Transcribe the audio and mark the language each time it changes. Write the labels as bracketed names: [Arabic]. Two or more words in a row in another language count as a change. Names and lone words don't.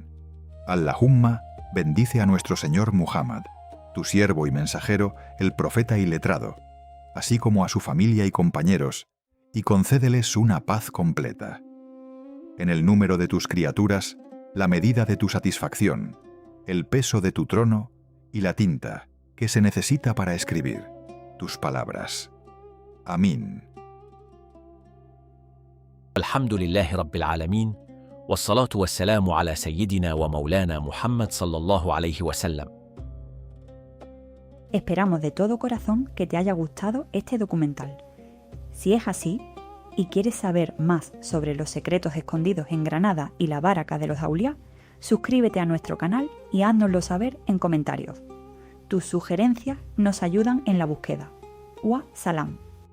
[Spanish] Allahumma, bendice a nuestro Señor Muhammad, tu siervo y mensajero, el profeta y letrado, así como a su familia y compañeros, y concédeles una paz completa. En el número de tus criaturas, la medida de tu satisfacción, el peso de tu trono y la tinta que se necesita para escribir tus palabras. Amén. [Arabic] الحمد لله رب العالمين، والصلاة والسلام على سيدنا ومولانا محمد صلى الله عليه وسلم. [Spanish] Esperamos de todo corazón que te haya gustado este documental. Si es así, y quieres saber más sobre los secretos escondidos en Granada y la baraca de los auliá, suscríbete a nuestro canal y háznoslo saber en comentarios. Tus sugerencias nos ayudan en la búsqueda. [Arabic] والسلام.